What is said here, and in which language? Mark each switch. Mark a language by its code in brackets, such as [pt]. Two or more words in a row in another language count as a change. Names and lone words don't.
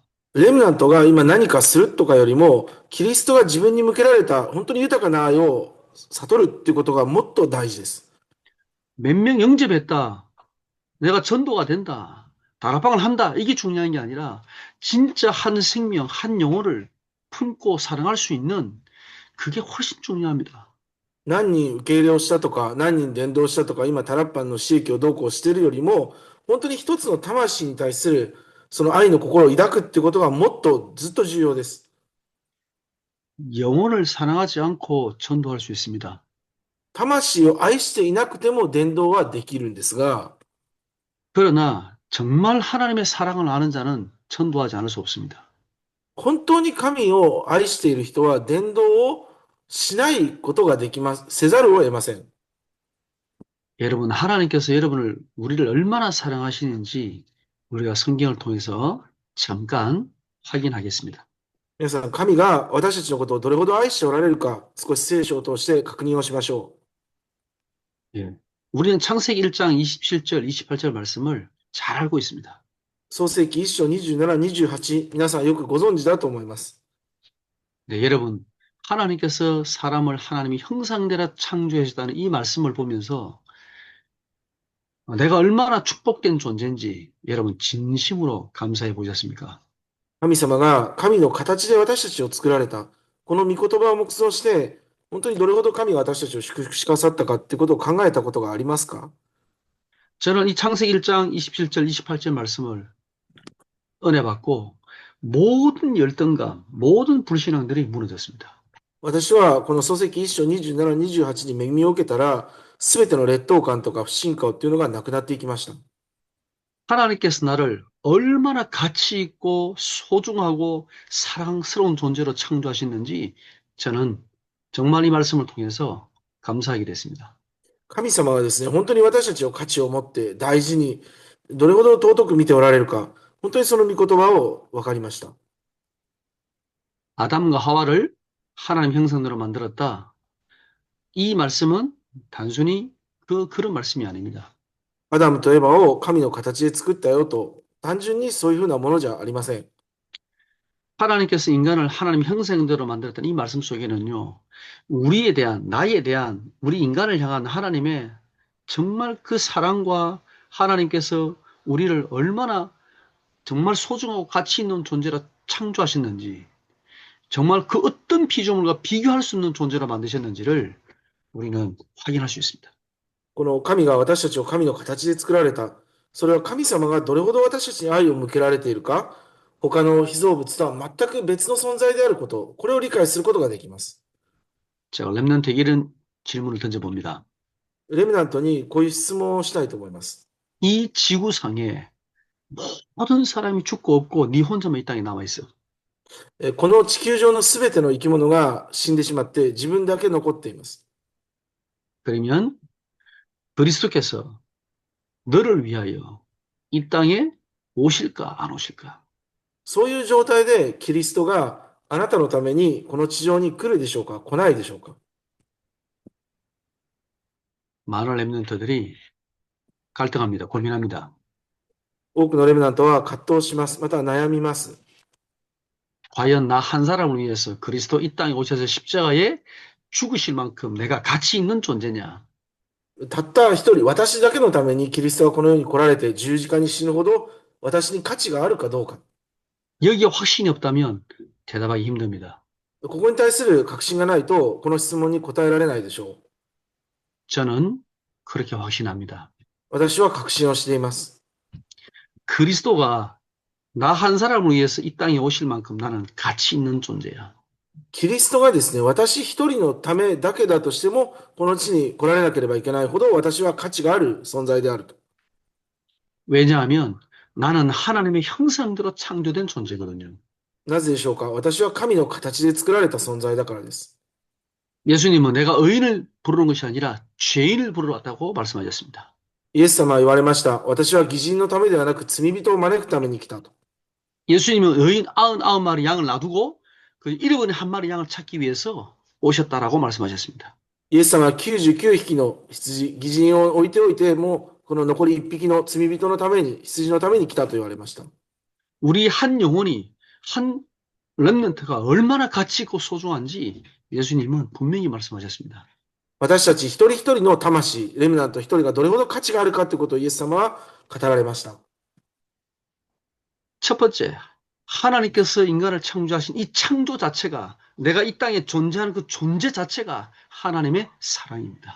[ja] レムナントが今何かするとかよりも、キリストが自分に向けられた本当に豊かな愛を悟るっていうことがもっと大事です。 [ko] 몇 명 영접했다. 내가 전도가 된다. 다락방을 한다. 이게 중요한 게 아니라 진짜 한 생명, 한 영혼을 품고 사랑할 수 있는 그게 훨씬 중요합니다. [ja] 何人受け入れをしたとか、何人伝道したとか、今タラッパンの私益をどうこうしているよりも、本当に一つの魂に対するその愛の心を抱くっていうことがもっとずっと重要です。 [ko] 영혼을 사랑하지 않고 전도할 수 있습니다. [ja] 魂を愛していなくても伝道はできるんですが、 [ko] 그러나 정말 하나님의 사랑을 아는 자는 전도하지 않을 수 없습니다. [ja] 本当に神を愛している人は伝道をしないことができます、せざるを得ません。 [ko] 여러분, 우리를 얼마나 사랑하시는지 우리가 성경을 통해서 잠깐 확인하겠습니다. [ja] 皆さん、神が私たちのことをどれほど愛しておられるか、少し聖書を通して確認をしましょ [ko] 예. 우리는 창세기 1장 27절, 28절 말씀을 잘 알고 있습니다. [ja] う。創世記1章27、28、皆さんよくご存知だと思います。 [ko] 네, 여러분, 하나님께서 사람을 하나님이 형상대로 창조하셨다는 이 말씀을 보면서 내가 얼마나 축복된 존재인지 여러분 진심으로 감사해 보셨습니까? [ja] 神様が神の形で私たちを作られた。この御言葉を黙想して、本当にどれほど神が私たちを祝福しかさったかってことを考えたことがありますか？ [ko] 저는 이 창세기 1장 27절, 28절 말씀을 은혜 받고 모든 열등감, 모든 불신앙들이 무너졌습니다. [ja] 私はこの創世記1章27、28に恵みを受けたら、すべての劣等感とか不信感っていうのがなくなっていきました。 [ko] 하나님께서 나를 얼마나 가치 있고 소중하고 사랑스러운 존재로 창조하셨는지 저는 정말 이 말씀을 통해서 감사하게 됐습니다. [ja] 神様がですね、本当に私たちを価値を持って大事に、どれほど尊く見ておられるか、本当にその御言葉を分かりました。 [ko] 아담과 하와를 하나님 형상대로 만들었다. 이 말씀은 단순히 그런 말씀이 아닙니다. [ja] アダムとエバを神の形で作ったよと、単純にそういうふうなものじゃありません。 [ko] 하나님께서 인간을 하나님 형상대로 만들었던 이 말씀 속에는요, 나에 대한, 우리 인간을 향한 하나님의 정말 그 사랑과 하나님께서 우리를 얼마나 정말 소중하고 가치 있는 존재로 창조하셨는지, 정말 그 어떤 피조물과 비교할 수 없는 존재로 만드셨는지를 우리는 확인할 수 있습니다. [ja] この神が私たちを神の形で作られた。それは神様がどれほど私たちに愛を向けられているか、他の被造物とは全く別の存在であること、これを理解することができます。 [ko] 제가 랩런트에게 이런 질문을 던져봅니다. [ja] レミナントにこういう質問をしたいと思います。 [ko] 이 지구상에 모든 사람이 죽고 없고 네 혼자만 이 땅에 남아 있어. [ja] この地球上のすべての生き物が死んでしまって自分だけ残っています。 [ko] 그러면 그리스도께서 너를 위하여 이 땅에 오실까, 안 오실까? [ja] そういう状態でキリストがあなたのためにこの地上に来るでしょうか、来ないでしょうか。 [ko] 많은 랩런트들이 갈등합니다. 고민합니다. [ja] 多くのレムナントは葛藤します。または悩みます。 [ko] 과연 나 한 사람을 위해서 그리스도 이 땅에 오셔서 십자가에 죽으실 만큼 내가 가치 있는 존재냐? [ja] たった一人、私だけのためにキリストがこの世に来られて十字架に死ぬほど私に価値があるかどうか。 [ko] 여기에 확신이 없다면 대답하기 힘듭니다. [ja] ここに対する確信がないと、この質問に答えられないでしょう。 [ko] 저는 그렇게 확신합니다. [ja] 私は確信をしています。 [ko] 그리스도가 나 한 사람을 위해서 이 땅에 오실 만큼 나는 가치 있는 존재야. [ja] キリストがですね、私一人のためだけだとしても、この地に来られなければいけないほど私は価値がある存在であると。 [ko] 왜냐하면 나는 하나님의 형상대로 창조된 존재거든요. [ja] なぜでしょうか。私は神の形で作られた存在だからです。 [ko] 예수님은 내가 의인을 부르는 것이 아니라 죄인을 부르러 왔다고 말씀하셨습니다. [ja] イエス様は言われました。私は義人のためではなく罪人を招くために来たと。 [ko] 예수님은 의인 99마리 양을 놔두고 그 잃어버린 한 마리 양을 찾기 위해서 오셨다라고 말씀하셨습니다. [ja] イエス様は99匹の羊、義人を置いておいて、もうこの残り1匹の罪人のために、羊のために来たと言われました。 [ko] 우리 한 영혼이 한 렘넌트가 얼마나 가치 있고 소중한지 예수님은 분명히 말씀하셨습니다. [ja] 私たち一人一人の魂、レムナント一人がどれほど価値があるかということをイエス様は語られました。 [ko] 첫 번째, 하나님께서 인간을 창조하신 이 창조 자체가 내가 이 땅에 존재하는 그 존재 자체가 하나님의 사랑입니다.